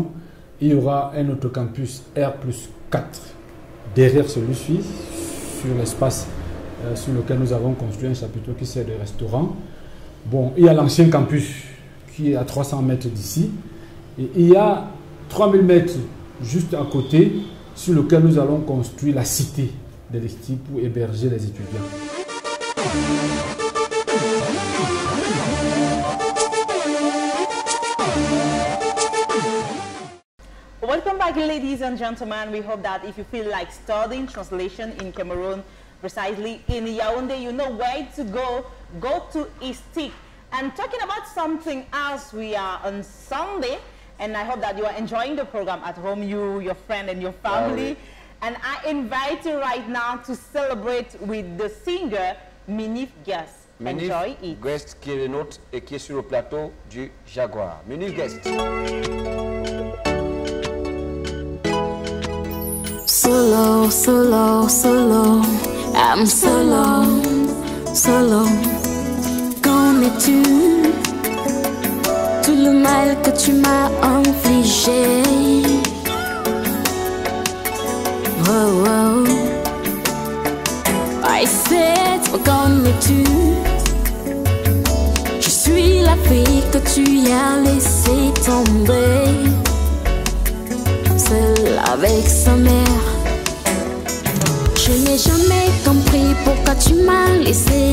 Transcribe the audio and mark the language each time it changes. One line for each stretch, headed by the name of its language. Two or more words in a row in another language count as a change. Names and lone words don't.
French: Il y aura un autre campus R+4 derrière celui-ci, sur l'espace sur lequel nous avons construit un chapiteau qui sert de restaurant. Bon, il y a l'ancien campus qui est à 300 mètres d'ici. Et il y a 3000 mètres juste à côté sur lequel nous allons construire la cité de l'ISTI pour héberger les étudiants.
English: Welcome back, ladies and gentlemen. We hope that if you feel like studying translation in Cameroon, precisely in Yaoundé, you know where to go. Go to ISTIC. And talking about something else, we are on Sunday, and I hope that you are enjoying the program at home, you, your friend, and your family. And I invite you right now to celebrate with the singer Minif Guest. Enjoy it.
French: Guest qui est le nôtre et qui est sur le plateau du Jaguar. Minif Guest.
English: Solo, solo, solo, I'm solo, solo.
French: Connais-tu tout le mal que tu m'as infligé? Oh, oh.
English: I said,
French: connais-tu? Je suis la fille que tu as laissé tomber, seule avec sa mère. Je n'ai jamais compris pourquoi tu m'as laissé.